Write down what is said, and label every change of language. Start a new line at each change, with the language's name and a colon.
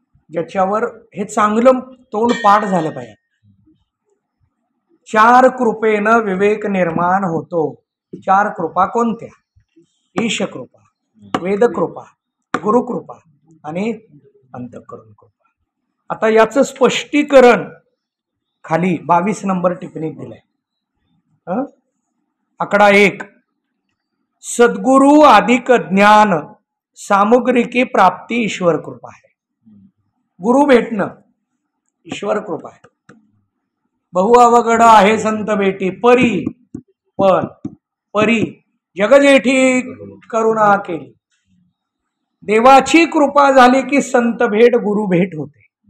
Marathi: ज्याच्यावर हे चांगलं तोंड पाठ झालं पाहिजे. 4 कृपेनं विवेक निर्माण होतो. 4 कृपा कोणत्या? ईश कृपा, वेद कृपा, गुरुकृपा आणि अंतःकरण कृपा. आता याचं स्पष्टीकरण खाली 22 नंबर टिप्पणीत दिलंय.
Hindi: आकडा 1, सद्गुरु अधिक ज्ञान सामुग्री की प्राप्ती ईश्वर कृपा है.
Marathi: गुरु भेटणं ईश्वर कृपा आहे. बहु अवघड आहे संत भेटी परी, पण परी जगजेठी करुणा केली. देवाची कृपा झाली की संत भेट, गुरु भेट होते.